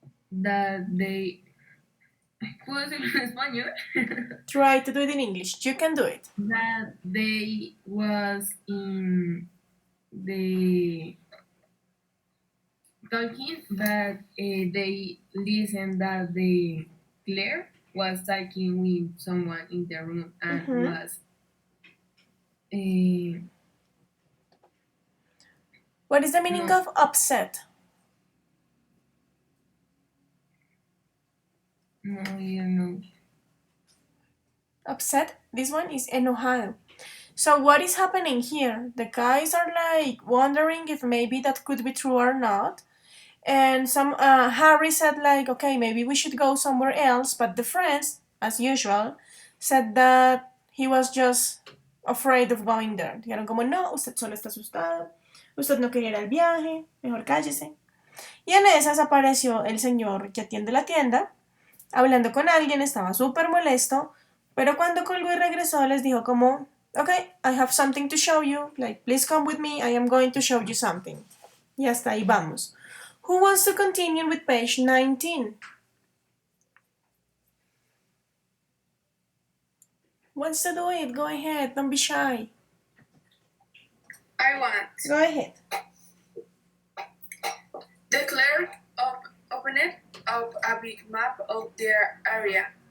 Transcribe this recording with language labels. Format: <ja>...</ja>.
<en>That they</en> <es>¿Puedo decirlo en español?</es> <en>Try to do it in English. You can do it. That they was in the talking, but they listened that the Claire was talking with someone in the room and was What is the meaning of upset? no, you know. Upset? This one is enojado. So what is happening here? The guys are like wondering if maybe that could be true or not. And some Harry said like, okay, maybe we should go somewhere else. But the friends, as usual, said that he was just afraid of going there.</en> <es>Dijeron como, no, usted solo está asustado. Usted no quería ir al viaje. Mejor cállese. Y en esas apareció el señor que atiende la tienda, hablando con alguien, estaba súper molesto, pero cuando colgó y regresó les dijo como,</es> <en>okay, I have something to show you, like, please come with me, I am going to show you something.</en> <es>Y hasta ahí vamos.</es> <en>Who wants to continue with page 19? Wants to do it? Go ahead, don't be shy. I want. Go ahead. The clerk opened up a big map of their area.</en>